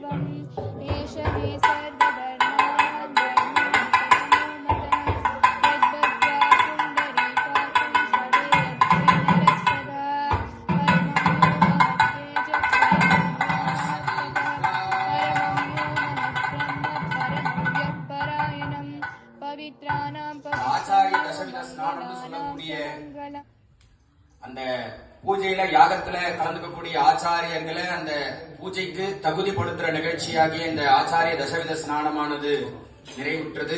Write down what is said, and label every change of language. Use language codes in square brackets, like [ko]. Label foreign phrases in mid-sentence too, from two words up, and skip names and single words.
[sa] एष मे सर्वधर्माणां धर्मोऽन्तमोमतः यद्भक्त्या पुण्डरीकाक्षं स्मरेयत्तेन रक्षदा [ta] ஆச்சாரிய தசவித ஸ்நானம்னு சொல்லக்கூடிய அந்த பூஜையில யாகத்துல கலந்துக்கக்கூடிய ஆச்சாரியர்களை அந்த பூஜைக்கு தகுதிப்படுத்துற நிகழ்ச்சியாகிய இந்த ஆச்சாரிய தசவித ஸ்நானமானது நிறைவுற்றது.